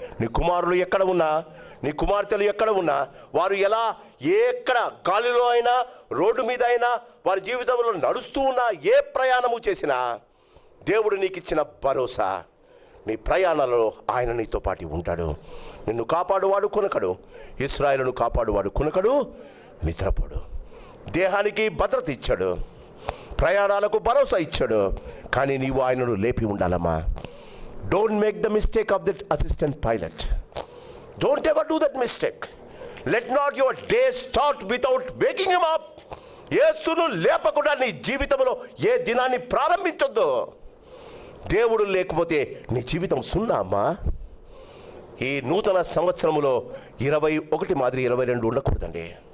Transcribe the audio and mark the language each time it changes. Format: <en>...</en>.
<te>నీ కుమారులు ఎక్కడ ఉన్నా, నీ కుమార్తెలు ఎక్కడ ఉన్నా, వారు ఎక్కడ గాలిలో అయినా, రోడ్డు మీద అయినా, వారి జీవితంలో నడుస్తూ ఉన్నా, ఏ ప్రయాణము చేసినా, దేవుడు నీకు ఇచ్చిన భరోసా, నీ ప్రయాణాలలో ఆయన నీతో పాటు ఉంటాడు. నిన్ను కాపాడువాడు కొనకడు, ఇశ్రాయేలును కాపాడువాడు కొనకడు, నిద్రపోడు. దేహానికి భద్రత ఇచ్చాడు, ప్రయాణాలకు భరోసా ఇచ్చాడు, కానీ నీవు ఆయనను లేపి ఉండాలమ్మా.</te> <en>Don't make the mistake of that assistant pilot. Don't ever do that mistake. Let not your day start without waking him up.</en> <te>యేసును లేపకుండా నీ జీవితంలో ఏ దినాన్ని ప్రారంభించొద్దు. దేవుడు లేకపోతే నీ జీవితం సున్నా అమ్మా. ఈ నూతన సంవత్సరములో 21 మాదిరి 22 ఉండకూడదండి.</te>